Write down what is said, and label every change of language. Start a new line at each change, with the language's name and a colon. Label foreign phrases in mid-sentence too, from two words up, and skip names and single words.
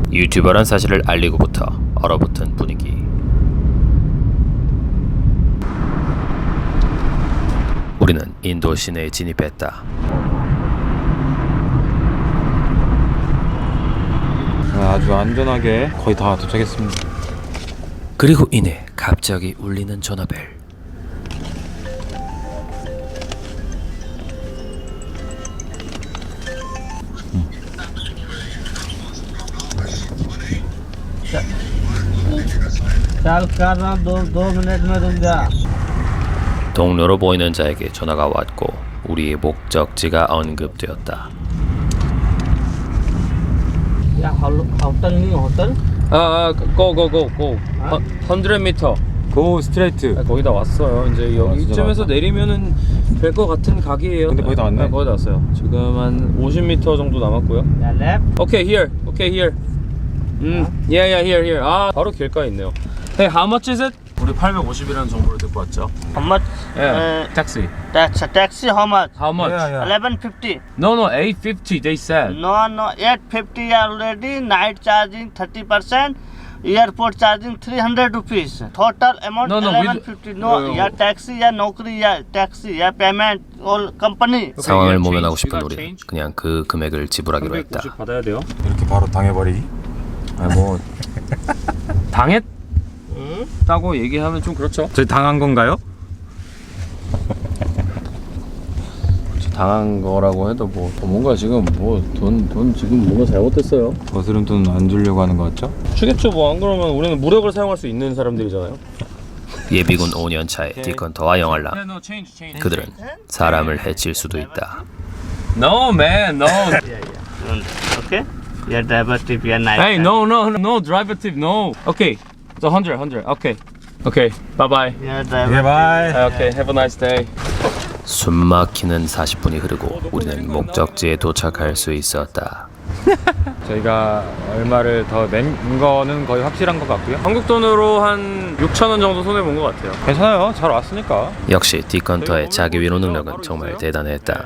Korean: 유튜버란 사실을 알리고부터 얼어붙은 분위기. 우리는 인도 시내에 진입했다. 아주 안전하게 거의 다 도착했습니다. 그리고 이내 갑자기 울리는 전화벨.
Hindi: चल कर रहा हूँ, दो मिनट में रुक जा.
Korean: 동료로 보이는 자에게 전화가 왔고 우리의 목적지가 언급되었다.
Hindi: या होटल नहीं होटल.
English: go. 100m. go straight.
Korean: 거의 다 왔어요. 이제 진짜 여기쯤에서 많다. 내리면은 될 것 같은 각이에요. 근데 거의 다 왔네. 거의 다 왔어요. 지금 한 50m 정도 남았고요.
Hindi: या left.
English: Okay, here. Yeah, here.
Korean: 아, 바로 길가에 있네요.
English: Hey, how much is it?
Korean: 우리 850이라는 정보를 듣고 왔죠.
English: How much? Taxi. Taxi how much? How much? 1150. No, 850 they said. No, 850 already. Night charging 30%. Airport charging 300 rupees. Total amount No, 1150. No, yeah, taxi, yeah, naukri, yeah, taxi, yeah, payment, all company.
Korean: 상황을
English: yeah,
Korean: 모면하고
English: change.
Korean: 싶은
English: We got
Korean: 우리는
English: change.
Korean: 그냥 그 금액을 지불하기로 했다. 350 받아야 돼요. 이렇게 바로 당해버리기? 뭐 당했다고 얘기하면 좀 그렇죠. 저희 당한 건가요? 당한 거라고 해도 뭐 뭔가 지금 뭐 돈 지금 뭔가 잘못됐어요. 거스름 돈 안 주려고 하는 거 같죠? 주겠죠. 뭐 안 그러면 우리는 무력을 사용할 수 있는 사람들이잖아요. 예비군 5년 차의 디컨터와 영알라. 그들은 사람을 해칠 수도 있다.
English: No man, no. Okay? Yeah, driver tip, yeah, night. Hey, no, driver tip, no. Okay, it's 100. Okay, bye bye. Yeah, driver. 바이. Okay, have a nice day.
Korean: 숨막히는 40분이 흐르고 우리는 목적지에 도착할 수 있었다. 저희가 얼마를 더 낸 거는 거의 확실한 것 같고요. 한국 돈으로 한 6,000원 정도 손해 본 것 같아요. 괜찮아요. 잘 왔으니까. 역시 디컨터의 자기 위로 능력은 정말 대단했다.